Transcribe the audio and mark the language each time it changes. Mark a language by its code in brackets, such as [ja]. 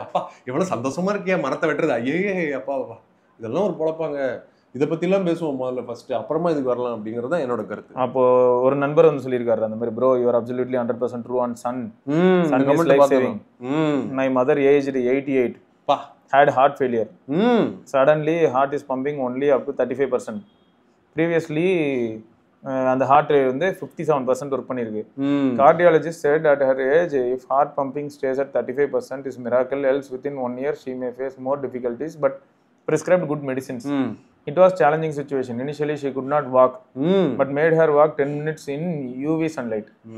[ta] அப்பா எவ்வளவு சந்தோஷமா இருக்கியா மரத்தை வெட்டுறது, ஐயே அப்பா இதெல்லாம் ஒரு பொழப்பாங்க. இதை பத்தி எல்லாம் பேசுவோம் முதல்ல ஃபர்ஸ்ட், அப்புறமா இதுக்கு வரலாம் அப்படிங்கறது தான் என்னோட கருத்து. அப்போ ஒரு நண்பர் வந்து சொல்லியிருக்காரு அந்த மாதிரி, [en] Bro you are absolutely 100% true on sun. Sun is life saving. My mother aged 88 had heart failure. Suddenly heart is pumping only up to 35%. [ta] Previously அந்த ஹார்ட் ரேட் வந்து 57% ஒர்க் பண்ணிருக்கு. [en] Cardiologist said at her age if heart pumping stays at 35% is miracle, else within 1 year she may face more difficulties but prescribed good medicines. It was challenging situation. Initially she could not walk, but made her walk 10 minutes in UV sunlight.